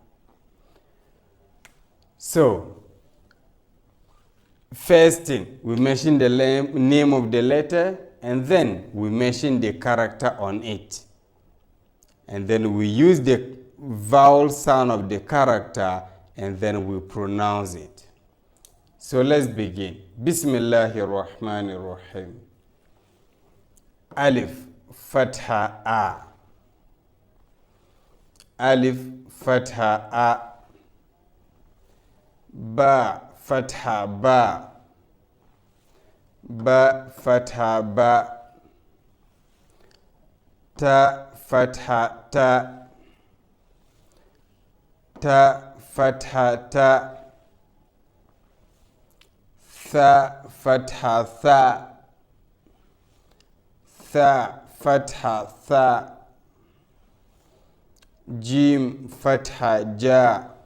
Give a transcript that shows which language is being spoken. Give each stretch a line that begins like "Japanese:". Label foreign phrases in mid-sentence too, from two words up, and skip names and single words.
English: So, first thing, we mention the name of the letter, and then we mention the character on it. And then we use the vowel sound of the character, and then we pronounce it. So let's begin.
Arabic: بسم الله الرحمن الرحيم. ألف، فتحة، أَ. ألف، فتحة، أَ. باء، فتحة، بَ. باء، فتحة، بَ. تاء، فتحة، تَ. Ta, فتحة، تَ. ثاء، فتحة، ثَ. ثاء، فتحة، ثَ. جيم، فتحة، جَ.